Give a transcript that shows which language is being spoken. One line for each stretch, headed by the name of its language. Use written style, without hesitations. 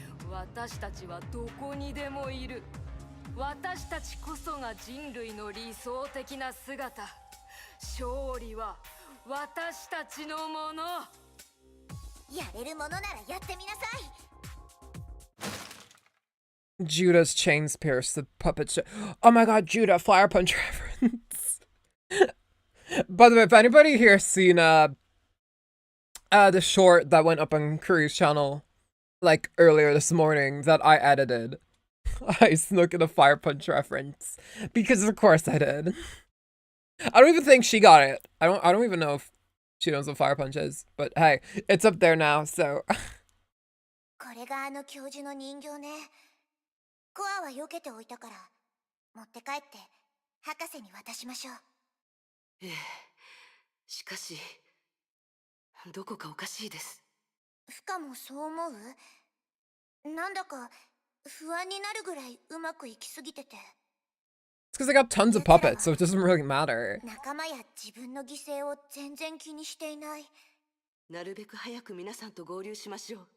Japanese: 私たちはどこにでもいる。私たちこそが人類の理想的な姿。勝利は私たちのもの。やれるものならやってみなさい。
English: Judah's chains pierce the puppet show. Oh my god, Judah, Fire Punch reference. By the way, if anybody here seen the short that went up on Curry's channel like earlier this morning that I edited, I snuck in a Fire Punch reference because of course I did. I don't even think she got it. I don't even know if she knows what Fire Punch is, but hey, it's up there now, so.
Japanese: これがあの教授の人形ね。コアは避けておいたから持って帰って博士に渡しましょう。ええ、しかしどこかおかしいです。フカもそう思う？なんだか不安になるぐらいうまくいきすぎてて。
English: because I got tons of puppets, so it doesn't really matter.
Japanese: 仲間や自分の犠牲を全然気にしていない。なるべく早く皆さんと合流しましょう。